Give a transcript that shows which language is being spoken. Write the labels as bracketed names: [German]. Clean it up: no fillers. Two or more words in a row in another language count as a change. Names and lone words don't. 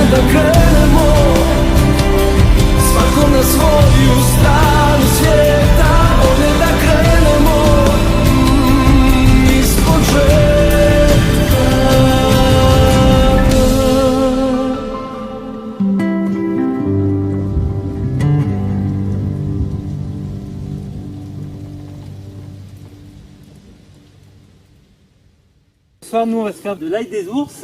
[Croatian] krenemo, svako na svoju stranu svijeta, ovdje da krenemo iz početka. [French] Ce soir, nous, on va se faire de l'ail des ours.